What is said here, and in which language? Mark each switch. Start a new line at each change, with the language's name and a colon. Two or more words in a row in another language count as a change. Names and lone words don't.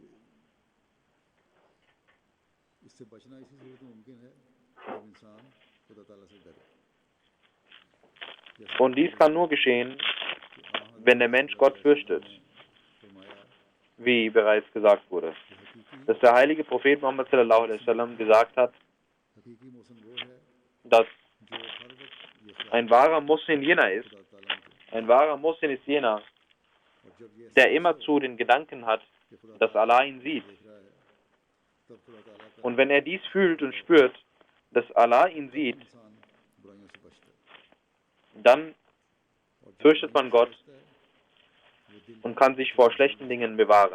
German: Und dies kann nur geschehen, wenn der Mensch Gott fürchtet, wie bereits gesagt wurde. Dass der heilige Prophet Muhammad
Arabic: صلى الله عليه وسلم
German: gesagt hat, dass ein wahrer Muslim jener ist. Ein wahrer Muslim ist jener, der immerzu den Gedanken hat, dass Allah ihn sieht. Und wenn er dies fühlt und spürt, dass Allah ihn sieht, dann fürchtet man Gott und kann sich vor schlechten Dingen bewahren.